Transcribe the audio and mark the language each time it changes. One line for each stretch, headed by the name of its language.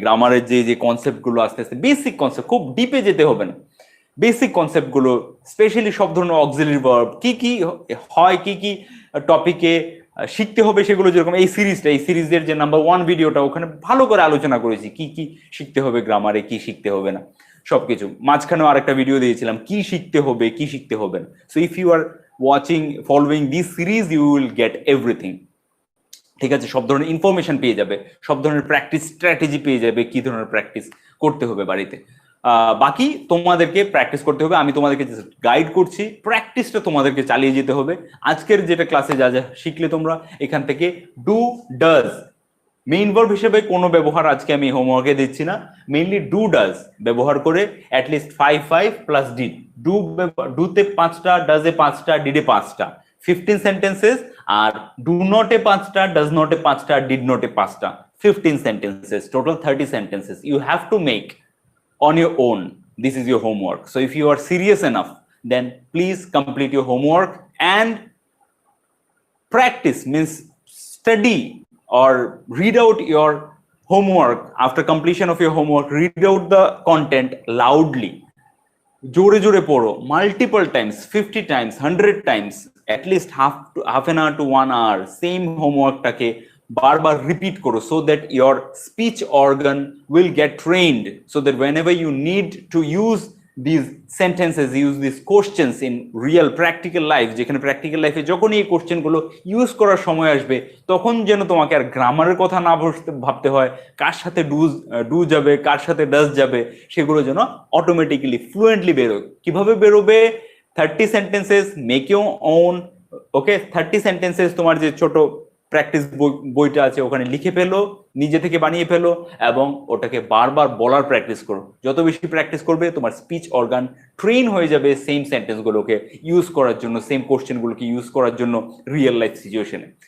Bangla: গ্রামারের যে কনসেপ্টগুলো আস্তে আস্তে, বেসিক কনসেপ্ট, খুব ডিপে যেতে হবে না, বেসিক কনসেপ্টগুলো, স্পেশালি সব ধরনের অক্সিলারি ভার্ব কি কি হয়, কি কি টপিকে শিখতে হবে, সেগুলো যেরকম এই সিরিজের যে নাম্বার 1 ভিডিওটা, ওখানে ভালো করে আলোচনা করেছি কি কি শিখতে হবে গ্রামারে, কি শিখতে হবে না, সবকিছু। মাঝখানেও আরেকটা ভিডিও দিয়েছিলাম কি শিখতে হবে কি শিখতে হবে না।
English: So if you are following this series, you will get everything.
Bangla: ঠিক আছে, সব ধরনের ইনফরমেশন পেয়ে যাবে, সব ধরনের প্র্যাকটিস স্ট্র্যাটেজি পেয়ে যাবে, কি ধরনের প্র্যাকটিস করতে হবে বাড়িতে। বাকি তোমাদেরকে প্র্যাকটিস করতে হবে, আমি তোমাদেরকে গাইড করছি, প্র্যাকটিসটা তোমাদেরকে চালিয়ে যেতে হবে। আজকের যেটা ক্লাসে যা যা শিখলে তোমরা এখান থেকে, ডু ডাজ মেইন ভার্ব হিসেবে কোনো ব্যবহার আজকে আমি হোমওয়ার্কে দিচ্ছি না, মেইনলি ডু ডাজ ব্যবহার করে অ্যাটলিস্ট 5 প্লাস ডিড, ডুতে 5টা, ডাজে 5টা, ডিডে 5টা, 15 সেন্টেন্সেস। আর ডু নটে 5টা, ডাজ নটে 5টা, ডিড নটে 5টা, 15 sentences, total 30 sentences
English: you have to make on your own. This is your homework. So if you are serious enough, then please complete your homework and practice, means study or read out your homework. After completion of your homework, read out the content loudly,
Bangla: জোরে জোরে পড়ো,
English: multiple times, 50 times, 100 times, at least half an hour to 1 hour same হোমওয়ার্কটাকে
Bangla: বারবার repeat করো,
English: so that your speech organ will get trained, so that whenever you need to use these sentences, use these questions in real practical life,
Bangla: যেখানে practical লাইফে যখনই এই কোশ্চেনগুলো use করার সময় আসবে, তখন যেন তোমাকে আর গ্রামারের কথা না ভাবতে হয়, কার সাথে ডু যাবে, কার সাথে ডাজ যাবে, সেগুলো যেন অটোমেটিক্যালি ফ্লুয়েন্টলি বেরোয়।
English: কিভাবে বেরোবে? 30 sentences, make your own.
Bangla: Okay, 30 sentences তোমার যে ছোট প্র্যাকটিস বইটা আছে ওখানে লিখে ফেলো, নিজে থেকে বানিয়ে ফেলো এবং ওটাকে বারবার বলার প্র্যাকটিস করো। যত বেশি প্র্যাকটিস করবে তোমার স্পিচ অর্গান ট্রেন হয়ে যাবে সেম সেন্টেন্সগুলোকে ইউজ করার জন্য, সেম কোশ্চেনগুলোকে ইউজ করার জন্য রিয়েল লাইফ সিচুয়েশনে।